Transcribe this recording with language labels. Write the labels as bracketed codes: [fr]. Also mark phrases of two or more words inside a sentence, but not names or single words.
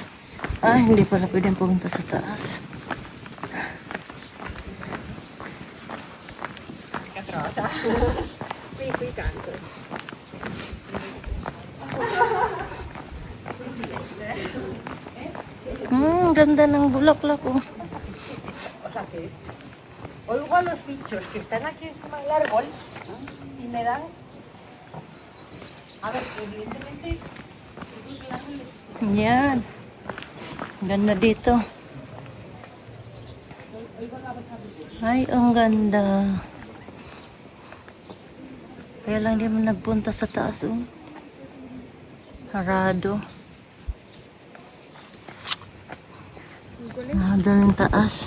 [tl] Ah, hindi pala pwedeng pumunta sa taas. Ganda ng bulaklak, oh. [es] Oigo a los bichos que están aquí encima del árbol y me dan. A ver, evidentemente. [tl] Yan. Ganda dito. Ay, ang ganda. Kaya lang di mo nagpunta sa taas, oh. Harado. Doon yung taas.